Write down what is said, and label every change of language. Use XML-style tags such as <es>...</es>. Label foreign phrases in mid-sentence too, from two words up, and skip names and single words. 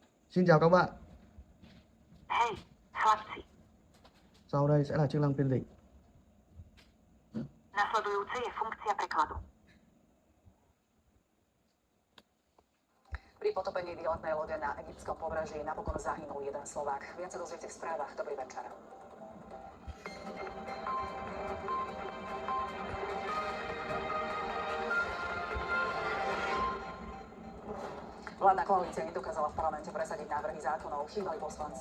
<vi>Xin chào các bạn.</vi> <sk>Hej, chlapci.</sk> <vi>Sau đây sẽ là chức năng phiên dịch.</vi> <sk>Nasledujúce je funkcia prekladu. Pri potopení výletnej lode na egyptskom pobreží napokon zahynul jeden Slovák. Viac sa dozviete v správach. Dobrý večer. Vládna koalícia nedokázala v parlamente presadiť návrhy zákonov, chýbali poslanci.</sk>